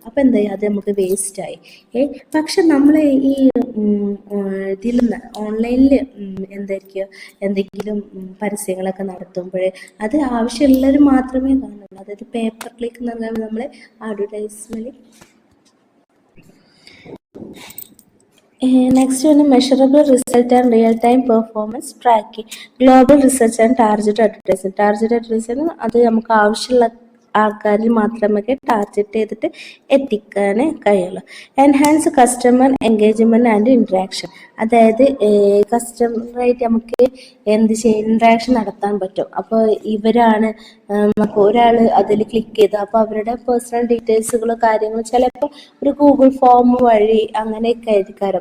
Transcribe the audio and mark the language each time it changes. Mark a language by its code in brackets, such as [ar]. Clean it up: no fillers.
[ml] അപ്പോൾ എന്താ ചെയ്യുക, അത് നമുക്ക് വേസ്റ്റായി. പക്ഷെ നമ്മൾ ഈ ഇതിൽ ഓൺലൈനിൽ എന്തായിരിക്കും എന്തെങ്കിലും പരസ്യങ്ങളൊക്കെ നടത്തുമ്പോഴേ അത് ആവശ്യമുള്ളവർ മാത്രമേ കാണുള്ളൂ. അതായത് പേപ്പർ ക്ലിക്ക് എന്ന് പറഞ്ഞാൽ നമ്മൾ advertisement. [en] Next one, measurable result and real-time performance tracking. Global research and target advertising. [ml] Target advertising അത് നമുക്ക് ആവശ്യമുള്ള ആൾക്കാരിൽ മാത്രമേ ടാർഗറ്റ് ചെയ്തിട്ട് എത്തിക്കാൻ കഴിയുള്ളൂ. [en] Enhance customer engagement and interaction. [ml] അതായത് കസ്റ്റമറായിട്ട് നമുക്ക് ഇൻട്രാക്ഷൻ നടത്താൻ പറ്റും. അപ്പോൾ ഇവരാണ് നമുക്ക് ഒരാൾ അതിൽ ക്ലിക്ക് ചെയ്ത് അപ്പോൾ അവരുടെ പേഴ്സണൽ ഡീറ്റെയിൽസുകളോ കാര്യങ്ങളോ ചിലപ്പോൾ ഒരു ഗൂഗിൾ ഫോം വഴി അങ്ങനെയൊക്കെ ആയിരിക്കും.